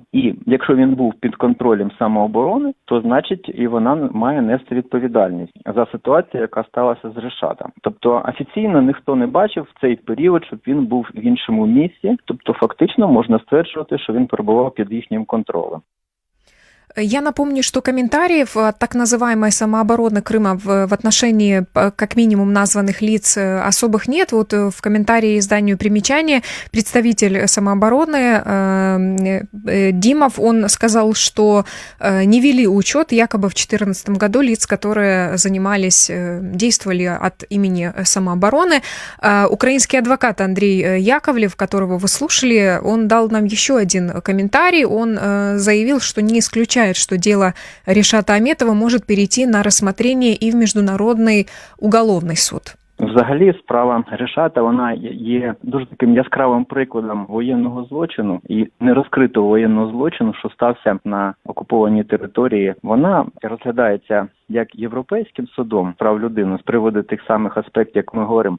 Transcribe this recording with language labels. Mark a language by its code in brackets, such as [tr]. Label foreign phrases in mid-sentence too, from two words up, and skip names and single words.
[uk] І якщо він був під контролем самооборони, то значить і вона має нести відповідальність за ситуацію, яка сталася з Решатом. Тобто офіційно ніхто не бачив в цей період, щоб він був в іншому місці. Тобто фактично можна стверджувати, що він перебував під їхнім контролем. [ru] Я напомню, что комментариев от так называемой самообороны Крыма в отношении как минимум названных лиц особых нет. Вот в комментарии изданию «Примечание» представитель самообороны Димов, он сказал, что не вели учет якобы в 2014 году лиц, которые действовали от имени самообороны. Украинский адвокат Андрей Яковлев, которого вы слушали, он дал нам еще один комментарий. Он заявил, что не исключает, что дело Решата Аметова может перейти на рассмотрение и в Международный уголовный суд. [uk] Взагалі, справа Решата, вона є дуже таким яскравим прикладом воєнного злочину і нерозкритого воєнного злочину, що стався на окупованій території. Вона розглядається як Європейським судом прав людини з приводу тих самих аспектів, як ми говоримо.